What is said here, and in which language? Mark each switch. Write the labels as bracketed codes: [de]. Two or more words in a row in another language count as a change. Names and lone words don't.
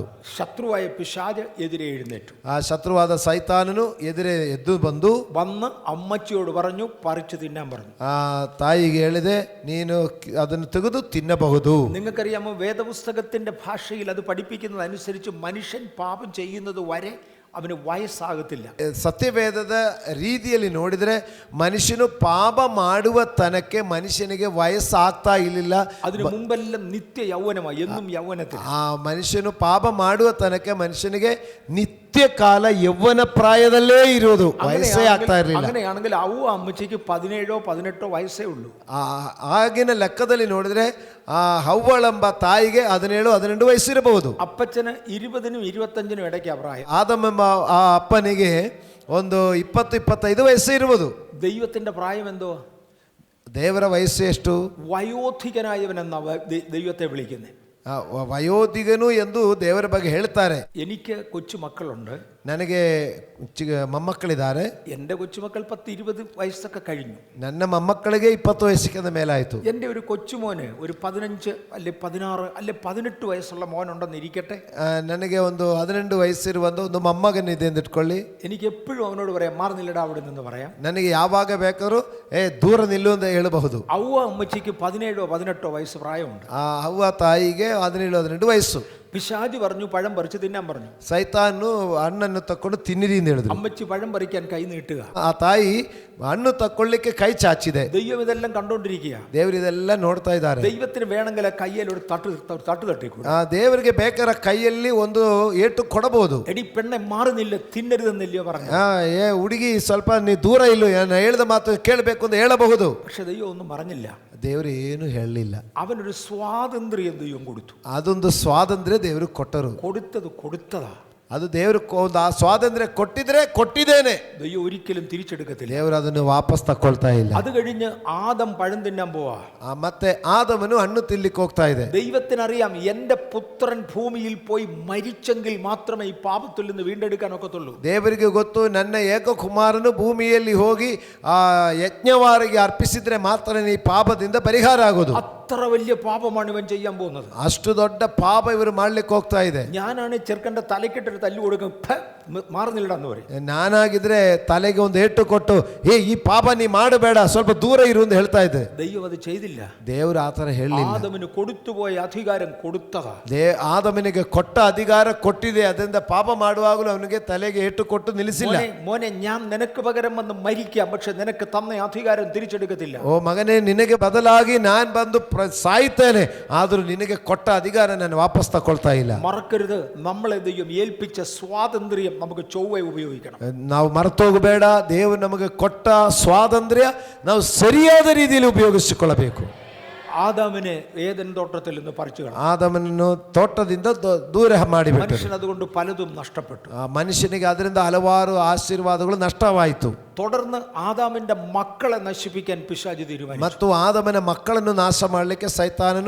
[ml] ശത്രുവായ പിശാച് എതിരെ എഴുന്നേറ്റു. [kn] ಆ ಶತ್ರುವಾದ ಸೈತಾನನು ಎದುರೇ ಎದ್ದು [ml] വന്ന് അമ്മച്ചിയോട് പറഞ്ഞു, പറിച്ചു തിന്നാൻ പറഞ്ഞു. [kn] ಆ ತಾಯಿಗೆ ಹೇಳಿದೆ, ನೀನು ಅದನ್ನು ತೆಗೆದು ತಿನ್ನಬಹುದು. [ml] നിങ്ങൾക്കറിയാമോ, വേദപുസ്തകത്തിന്റെ ഭാഷയിൽ അത് പഠിപ്പിക്കുന്നത് അനുസരിച്ച് മനുഷ്യൻ പാപം ചെയ്യുന്നത് വരെ [kn] ಅವನು ವಯಸ್ಸಾಗುತ್ತಿಲ್ಲ. ಸತ್ಯವೇದದ ರೀತಿಯಲ್ಲಿ ನೋಡಿದರೆ ಮನುಷ್ಯನು ಪಾಪ ಮಾಡುವ ತನಕ್ಕೆ ಮನುಷ್ಯನಿಗೆ ವಯಸ್ಸಾಗ್ತಾ ಇರಲಿಲ್ಲ. [ml] അതിനു മുമ്പെല്ലാം നിത്യ യൗവനമായി, എന്നും യൗവനത്തിൽ. [kn] ಆ ಮನುಷ್ಯನು ಪಾಪ ಮಾಡುವ ತನಕ್ಕೆ ಮನುಷ್ಯನಿಗೆ ನಿತ್ಯ ನಿತ್ಯಕಾಲ ಯೌವನ ಪ್ರಾಯದಲ್ಲೇ ಇರೋದು, ವಯಸ್ಸೇ ಆಗ್ತಾ ಇರಲಿಲ್ಲ. [ml] അങ്ങനെയാണെങ്കിൽ അവ്വ അമ്മച്ചിക്ക് 17-18 വയസ്സേ ഉള്ളൂ. [kn] ಆಗಿನ ಲೆಕ್ಕದಲ್ಲಿ ನೋಡಿದ್ರೆ ಆ ಹವ್ವಳೆಂಬ ತಾಯಿಗೆ 17-18 ವಯಸ್ಸಿರಬಹುದು. [ml] അപ്പച്ചന് 20-25 ഇടയ്ക്ക് പ്രായം. [kn] ಆದಮೆಂಬ ಆ ಅಪ್ಪನಿಗೆ ಒಂದು 20-25 ವಯಸ್ಸು ಇರುವುದು. [ml] ദൈവത്തിന്റെ പ്രായം എന്തോ? [kn] ದೇವರ ವಯಸ್ಸು ಎಷ್ಟು? [ml] വയോധികനായവനെന്ന ദൈവത്തെ വിളിക്കുന്നത്. [kn] ವಯೋಧಿಗನು ಎಂದು ದೇವರ ಬಗ್ಗೆ ಹೇಳ್ತಾರೆ. [ml] എനിക്ക് കൊച്ചു മക്കളുണ്ട്, [kn] ನನಗೆ ಮೊಮ್ಮಕ್ಕಳಿದ್ದಾರೆ. [ml] എൻ്റെ കൊച്ചുമക്കൾ 10-20 വയസ്സൊക്കെ കഴിഞ്ഞു. [kn] ನನ್ನ ಮೊಮ್ಮಕ್ಕಳಿಗೆ 20 ವಯಸ್ಸಿನ ಮೇಲಾಯಿತು. [ml] എൻ്റെ ഒരു കൊച്ചുമോന് ഒരു 15 അല്ലെ 16 അല്ലെ 18 വയസ്സുള്ള മോനുണ്ടെന്ന് ഇരിക്കട്ടെ. [kn] ನನಗೆ ಒಂದು 18 ವಯಸ್ಸಿರುವಂಥ ಒಂದು ಮೊಮ್ಮಗನಿದೆ ಅಂತ ಇಟ್ಕೊಳ್ಳಿ. [ml] എനിക്ക് എപ്പോഴും ಅವನോട് പറയാം, മാറി നില്ലടാ അവിടെ നിന്ന് പറയാം. [kn] ನನಗೆ ಯಾವಾಗ ಬೇಕಾದ್ರೂ ದೂರ ನಿಲ್ಲು ಅಂತ ಹೇಳಬಹುದು. [ml] ಅವ್ವ അമ്മച്ചിക്ക് 17-18 വയസ്സ് പ്രായമുണ്ട്. [kn] ಆ ಅವ್ವ ತಾಯಿಗೆ 17-18 ವಯಸ್ಸು. [ml] പിശാച് പറഞ്ഞു പഴം പറിച്ച് തിന്നാൻ പറഞ്ഞു. [kn] ಸೈತಾನು ಹಣ್ಣನ್ನು ತಕೊಂಡು ತಿನ್ನಿರಿ ಅಂತ ಹೇಳಿದ್ರು. [ml] അമ്മച്ചി പഴം പറിക്കാൻ കൈ ನೀട്ടുക. [kn] ಆ ತಾಯಿ ಹಣ್ಣು ತಕೊಳ್ಳಿಕ್ಕೆ ಕೈ ಚಾಚಿದೆ. [ml] ദൈവം ഇതെല്ലാം കണ്ടോണ്ടിരിക്കുക. [kn] ದೇವರು ಇದೆಲ್ಲ ನೋಡ್ತಾ ಇದ್ದಾರೆ. [ml] ദൈവത്തിന് വേണമെങ്കിൽ കയ്യിൽ ഒരു തട്ട് തട്ടിക്കൊടു. [kn] ದೇವರಿಗೆ ಬೇಕಾದ ಕೈಯಲ್ಲಿ ಒಂದು ಏಟು ಕೊಡಬಹುದು. [ml] എടി പെണ്ണെ മാറി നില്ല, തിന്നരുതെന്നില്ലയോ പറഞ്ഞു. [kn] ಹುಡುಗಿ ಸ್ವಲ್ಪ ನೀ ದೂರ ಇಲ್ಲೋ, ಹೇಳಿದ ಮಾತು ಕೇಳಬೇಕು ಅಂತ ಹೇಳಬಹುದು. [ml] പക്ഷെ ദൈവം ഒന്നും പറഞ്ഞില്ല. [kn] ದೇವರು ಏನು ಹೇಳಲಿಲ್ಲ. [ml] അവനൊരു സ്വാതന്ത്ര്യം ദൈവം കൊടുത്തു. [kn] ಅದೊಂದು ಸ್ವಾತಂತ್ರ್ಯ ದೇವರು ಕೊಟ್ಟರು. [ml] കൊടുത്തതാ. [kn] ಅದು ದೇವರು ಆ ಸ್ವಾತಂತ್ರ್ಯ ಕೊಟ್ಟಿದ್ರೆ ಕೊಟ್ಟಿದ್ದೇನೆ. [ml] ദൈവം ഒരിക്കലും തിരിച്ചെടുക്കത്തില്ല. [kn] ದೇವರು ಅದನ್ನು ವಾಪಸ್ ತಕೊಳ್ತಾ ಇಲ್ಲ. [ml] അത് കഴിഞ്ഞ് ആദം പഴം തിന്നാൻ പോവാ. [kn] ಮತ್ತೆ ಆದಮನು ಹಣ್ಣು ತಿನ್ಲಿಕ್ಕೆ ಹೋಗ್ತಾ ಇದೆ. [ml] ദൈവത്തിനറിയാം എന്റെ പുത്രൻ ഭൂമിയിൽ പോയി മരിച്ചെങ്കിൽ മാത്രമേ ഈ പാപത്തിൽ നിന്ന് വീണ്ടെടുക്കാൻ ഒക്കത്തുള്ളൂ. [kn] ದೇವರಿಗೆ ಗೊತ್ತು, ನನ್ನ ಏಕಕುಮಾರನು ಭೂಮಿಯಲ್ಲಿ ಹೋಗಿ ಆ ಯಜ್ಞವಾರಿಗೆ ಅರ್ಪಿಸಿದ್ರೆ ಮಾತ್ರ ಈ ಪಾಪದಿಂದ ಪರಿಹಾರ ಆಗೋದು. [ml] അത്ര വലിയ പാപമാണ് ഇവൻ ചെയ്യാൻ പോകുന്നത്. [kn] ಅಷ್ಟು ದೊಡ್ಡ ಪಾಪ ಇವರು ಮಾಡ್ಲಿಕ್ಕೆ ಹೋಗ್ತಾ ಇದೆ. [ml] ഞാനാണ് ചെറുക്കന്റെ തലക്കിട്ടൊരു തല്ലു കൊടുക്കും, മാറുന്നില്ലടാന്ന് പറയും. [kn] ನಾನಾಗಿದ್ರೆ ತಲೆಗೆ ಒಂದು ಏಟು ಕೊಟ್ಟು ಈ ಪಾಪ ನೀ ಮಾಡಬೇಡ, ಸ್ವಲ್ಪ ದೂರ ಇರು ಅಂತ ಹೇಳ್ತಾ ಇದ್ದೆ. [ml] ദൈവം അത് ചെയ്തില്ല. [kn] ದೇವರು ಆತರ ಹೇಳಲಿಲ್ಲ. [ml] ആദമിന് കൊടുത്തുപോയ അധികാരം കൊടുത്തതാ. [kn] ಆದಮನಿಗೆ ಕೊಟ್ಟ ಅಧಿಕಾರ ಕೊಟ್ಟಿದೆ. ಅದರಿಂದ ಪಾಪ ಮಾಡುವಾಗಲೂ ಅವನಿಗೆ ತಲೆಗೆ ಏಟು ಕೊಟ್ಟು ನಿಲ್ಲಿಸಿಲ್ಲ. [ml] മോനെ ഞാൻ നിനക്ക് പകരം വന്ന് മരിക്കാം, പക്ഷെ നിനക്ക് തന്ന അധികാരം തിരിച്ചെടുക്കത്തില്ല. [kn] ಓ ಮಗನೇ, ನಿನಗೆ ಬದಲಾಗಿ ನಾನು ಬಂದು ಸಾಯ್ತೇನೆ, ಆದರೂ ನಿನಗೆ ಕೊಟ್ಟ ಅಧಿಕಾರ ನಾನು ವಾಪಸ್ ತಕೊಳ್ತಾ ಇಲ್ಲ. [ml] മറക്കരുത്, നമ്മളെ ദൈവം ഏൽപ്പിച്ച സ്വാതന്ത്ര്യം നമുക്ക് ചൊവ്വ ഉപയോഗിക്കണം. [kn] ನಾವು ಮರೆತೋಗಬೇಡ. ದೇವರು ನಮಗೆ ಕೊಟ್ಟ ಸ್ವಾತಂತ್ರ್ಯ ನಾವು ಸರಿಯಾದ ರೀತಿಯಲ್ಲಿ ಉಪಯೋಗಿಸಿಕೊಳ್ಳಬೇಕು. [ml] ആദാമിനെ ഏദൻ തോട്ടത്തിൽ നിന്ന് പറിച്ചു കളഞ്ഞു. [kn] ಆದಮನನ್ನು ತೋಟದಿಂದ ದೂರ ಮಾಡಿಬಿಟ್ಟರು. [ml] മനുഷ്യൻ അതുകൊണ്ട് പലതും നഷ്ടപ്പെട്ടു. [kn] ಆ ಮನುಷ್ಯನಿಗೆ ಅದರಿಂದ ಹಲವಾರು ಆಶೀರ್ವಾದಗಳು ನಷ್ಟವಾಯಿತು. [ml] തുടർന്ന് ആദാമിന്റെ മക്കളെ നശിപ്പിക്കാൻ പിശാച് തീരുമാനിച്ചു. [kn] ಮತ್ತು ಆದಮನ ಮಕ್ಕಳನ್ನು ನಾಶ ಮಾಡಲಿಕ್ಕೆ ಸೈತಾನನು.